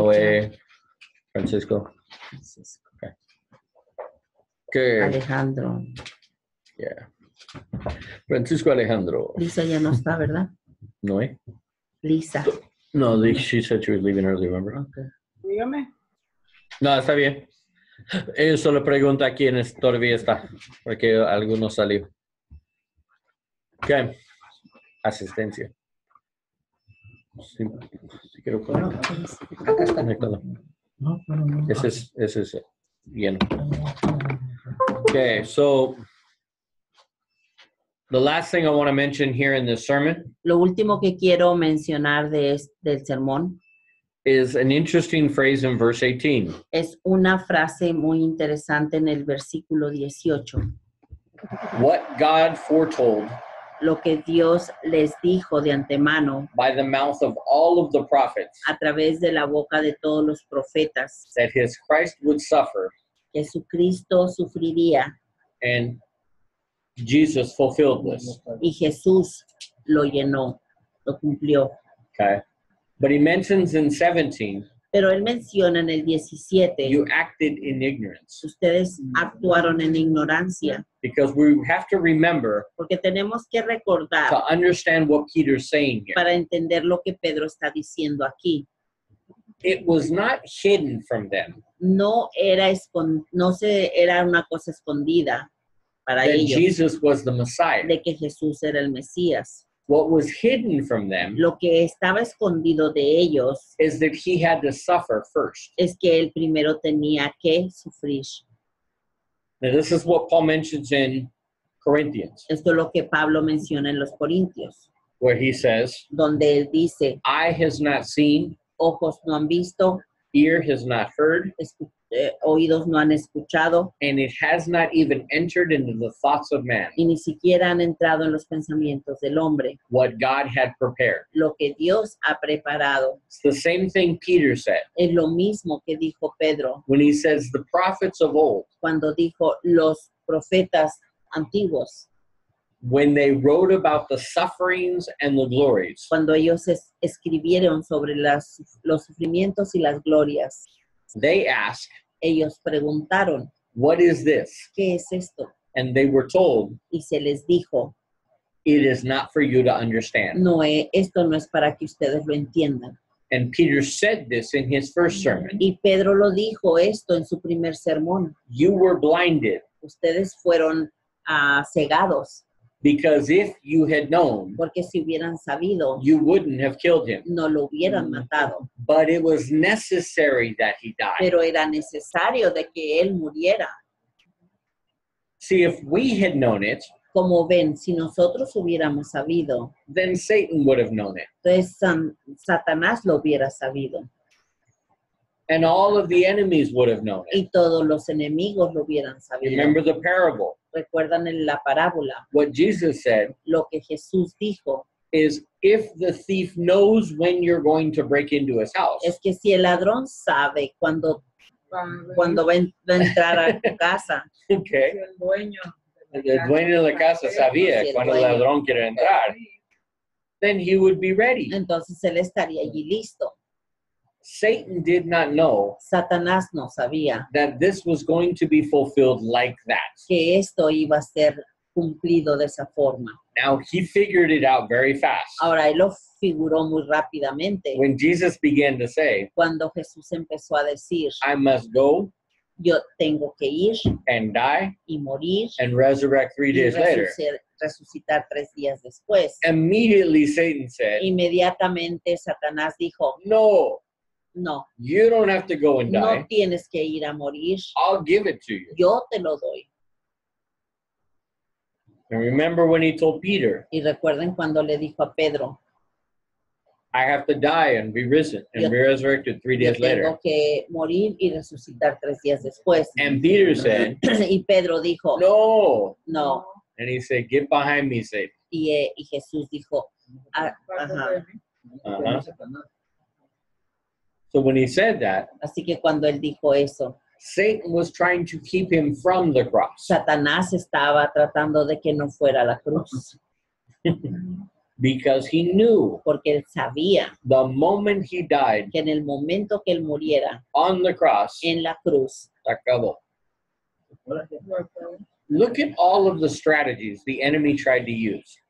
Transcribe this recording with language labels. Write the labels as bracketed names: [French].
[Spanish] Noé, Francisco. [English] Okay. [Spanish] Alejandro. [English] Yeah. Francisco Alejandro. [Spanish] Lisa ya no está, ¿verdad? Noé? Lisa. [English] No, she said she was leaving early, remember? Okay. [Spanish] Dígame. No, está bien. Ella solo pregunta quién todavía está, porque alguno salió. Ok. Asistencia. Sí, quiero poner. Acá está. Conéctalo. Ese es lleno. [English] Okay, so the last thing I want to mention here in this sermon [Spanish] Lo último que quiero mencionar del sermón [English] is an interesting phrase in verse 18. [Spanish] Es una frase muy interesante en el versículo 18. [English] What God foretold [Spanish] Lo que Dios les dijo de antemano [English] by the mouth of all of the prophets, [Spanish] a través de la boca de todos los profetas, [English] that his Christ would suffer, [Spanish] Jesucristo sufriría [English] and Jesus fulfilled this. [Spanish] y Jesús lo llenó, lo cumplió. [English] Okay. But he mentions in 17, [Spanish] Pero él menciona en el 17, [English] you acted in ignorance. [Spanish] ustedes actuaron en ignorancia, [English] Because we have to remember [Spanish] porque tenemos que [English] to [Spanish] recordar [English] understand what Peter's saying here. [Spanish] para entender lo que Pedro está diciendo aquí. [English] It was not hidden from them [Spanish] No era era una cosa escondida para [English] that [Spanish] ellos [English] Jesus was the Messiah. [Spanish] de que Jesús era el Mesías. [English] What was hidden from them [Spanish] Lo que estaba escondido de ellos [English] is that he had to suffer first. [Spanish] es que él primero tenía que sufrir. [English] Now, this is what Paul mentions in Corinthians, [Spanish] Esto es lo que Pablo menciona en los Corintios, [English] where he says, [Spanish] donde él dice, [English] eye has not seen, [Spanish] ojos no han visto, [English] ear has not heard, [Spanish] oídos no han escuchado, [English] and it has not even entered into the thoughts of man [Spanish] y ni siquiera han entrado en los pensamientos del hombre, [English] what God had prepared. [Spanish] lo que Dios ha preparado. [English] It's the same thing Peter said [Spanish] Es lo mismo que dijo Pedro [English] when he says the prophets of old, [Spanish] cuando dijo los profetas antiguos, [English] when they wrote about the sufferings and the glories, [Spanish] cuando ellos escribieron sobre los sufrimientos y las glorias. [English] they asked, [Spanish] Ellos preguntaron, [English] what is this? [Spanish] ¿qué es esto? [English] And they were told, [Spanish] Y se les dijo, [English] it is not for you to understand. [Spanish] no, esto no es para que ustedes lo entiendan. [English] And Peter said this in his first sermon. [Spanish] Y Pedro lo dijo esto en su primer sermón. [English] You were blinded [Spanish] Ustedes fueron cegados, [English] because if you had known, [Spanish] porque si hubieran sabido, [English] you wouldn't have killed him. [Spanish] no lo hubieran matado. [English] But it was necessary that he died. [Spanish] Pero era necesario de que él muriera. [English] See, if we had known it, [Spanish] Como ven, si nosotros hubiéramos sabido, [English] then Satan would have known it. [Spanish] entonces Satanás lo hubiera sabido. [English] And all of the enemies would have known it. [Spanish] Y todos los enemigos lo hubieran sabido. [English] Remember the parable. [Spanish] Recuerdan en la parábola, [English] What Jesus said [Spanish] lo que Jesús dijo, [English] is if the thief knows when you're going to break into his house, [Spanish] es que si el ladrón sabe cuando va a entrar a tu casa, [English] okay, [Spanish] El dueño. el dueño de la casa sabía Sí, el cuando el dueño. ladrón quiere entrar, [English] then he would be ready. [Spanish] entonces él estaría allí listo. [English] Satan did not know [Spanish] Satanás no sabía [English] that this was going to be fulfilled like that. [Spanish] que esto iba a ser cumplido de esa forma. [English] Now, he figured it out very fast. [Spanish] Ahora, él lo figuró muy rápidamente [English] When Jesus began to say, [Spanish] cuando Jesús empezó a decir, [English] I must go [Spanish] yo tengo que ir [English] and die [Spanish] y morir [English] and resurrect 3 [Spanish] y [English] days later. [Spanish] resucitar 3 días después. [English] Immediately, Satan said, [Spanish] Inmediatamente Satanás dijo, [English] no, [Spanish] no, [English] you don't have to go and [Spanish] no [English] die. [Spanish] tienes que ir a morir, [English] I'll give it to you. [Spanish] yo te lo doy. [English] And remember when he told Peter, [Spanish] Y recuerden cuando le dijo a Pedro, [English] I have to die and be risen and [Spanish] Yo- [English] be resurrected 3 [Spanish] yo [English] days later. [Spanish] tengo que morir y resucitar 3 días después. [English] And Peter said, [Spanish] Y Pedro dijo, [English] no. [Spanish] no. [English] And he said, get behind me, Satan. [Spanish] Y Jesús dijo, ajá. [English] Uh-huh. So when he said that, [Spanish] Así que cuando él dijo eso, [English] Satan was trying to keep him from the cross [Spanish] Satanás estaba tratando de que no fuera a la cruz, [English] because he knew [Spanish] porque él sabía [English] the moment he died [Spanish] que en el momento que él muriera [English] on the cross, [Spanish] en la cruz, se acabó. [English] Look at all of the strategies the enemy tried to use.